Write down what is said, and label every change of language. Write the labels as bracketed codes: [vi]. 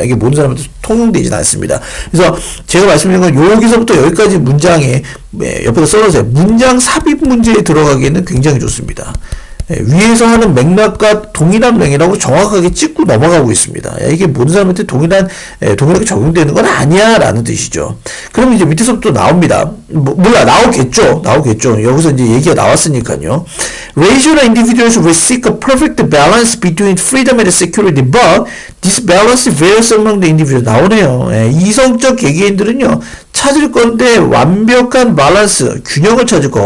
[ko] 이게 모든 사람한테 통용되진 않습니다. 그래서 제가 말씀드린 건 여기서부터 여기까지 문장에 옆에서 써놓으세요. 문장 삽입 문제에 들어가기에는 굉장히 좋습니다. 위에서 하는 맥락과 동일한 맥이라고 정확하게 찍고 넘어가고 있습니다. 이게 모든 사람한테 동일하게 적용되는 건 아니야 라는 뜻이죠. 그럼 이제 밑에서부터 나옵니다. 몰라, 나오겠죠. 여기서 이제 얘기가 나왔으니까요. [en] Rational individuals will seek a perfect balance between freedom and security, but this balance varies among the individuals. [ko] 나오네요. 이성적 개개인들은요, 찾을 건데 완벽한 밸런스, 균형을 찾을 거.